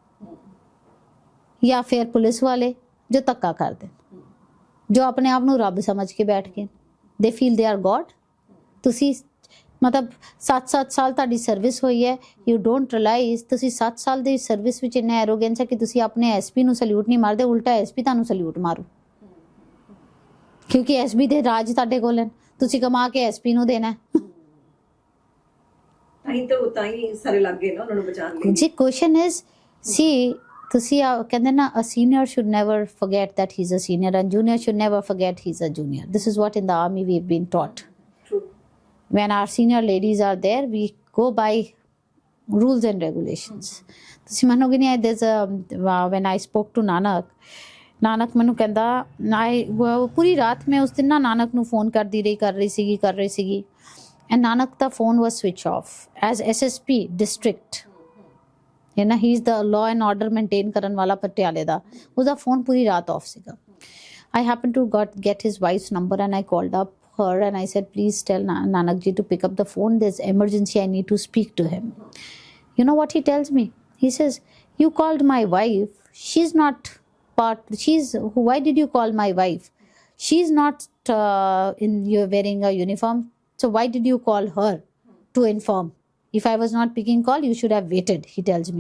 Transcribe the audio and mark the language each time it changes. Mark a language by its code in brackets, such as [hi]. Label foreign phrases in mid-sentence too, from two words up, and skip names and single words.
[pa] ਜਾਂ ਫਿਰ ਪੁਲਿਸ ਵਾਲੇ ਜੋ ਧੱਕਾ ਕਰਦੇ ਜੋ ਆਪਣੇ ਆਪ ਨੂੰ ਰੱਬ ਸਮਝ ਕੇ ਬੈਠ ਗਏ [en] they feel they are God [pa] ਤੁਸੀਂ ਮਤਲਬ 7 ਸਾਲ ਤੁਹਾਡੀ ਸਰਵਿਸ ਹੋਈ ਹੈ [en] you don't realize [pa] ਤੁਸੀਂ 7 ਸਾਲ ਦੀ ਸਰਵਿਸ ਵਿੱਚ ਇੰਨਾ ਐਰੋਗੈਂਸ ਹੈ ਕਿ ਤੁਸੀਂ ਆਪਣੇ ਐਸਪੀ ਨੂੰ ਸਲੂਟ ਨਹੀਂ ਮਾਰਦੇ ਉਲਟਾ ਐਸਪੀ ਤੁਹਾਨੂੰ ਸਲੂਟ ਮਾਰੂ ਕਿਉਂਕਿ ਐਸਪੀ ਦੇ ਰਾਜ ਤੁਹਾਡੇ ਕੋਲ ਹੈ ਤੁਸੀਂ ਕਮਾ ਕੇ ਐਸਪੀ ਨੂੰ ਦੇਣਾ ਤਾਂ ਹੀ ਸਾਰੇ ਲੱਗ ਗਏ ਨਾ ਉਹਨਾਂ ਨੂੰ ਬਚਾਉਣ ਲਈ [en] ਜੀ question is [pa] ਸੀ ਤੁਸੀਂ ਕਹਿੰਦੇ ਨਾ [en] a senior should never forget that he's a senior and junior should never forget he's a junior this is what in the army we've been taught when our senior ladies are there we go by rules and regulations [pa] ਤੁਸੀਂ ਮੰਨੋਗੇ ਨਹੀਂ [en] there's when I spoke to [pa] ਨਾਨਕ ਮੈਨੂੰ ਕਹਿੰਦਾ ਪੂਰੀ ਰਾਤ ਮੈਂ ਉਸ ਦਿਨ ਨਾ ਨਾਨਕ ਨੂੰ ਫੋਨ ਕਰਦੀ ਰਹੀ ਸੀਗੀ and ਨਾਨਕ ਦਾ ਫੋਨ [en] was switch off as SSP district he is the law and order maintain [pa] ਕਰਨ ਵਾਲਾ ਪਟਿਆਲੇ ਦਾ ਉਹਦਾ ਫੋਨ ਪੂਰੀ ਰਾਤ ਆਫ ਸੀਗਾ [en] I happened to get his wife's number and I called up her and I said please tell Nanak ji to pick up the phone there's emergency I need to speak to him you know what he tells me he says you called my wife she's not why did you call my wife she's not you're wearing a uniform so why did you call her to inform If I was not picking call, you should have waited, he tells me.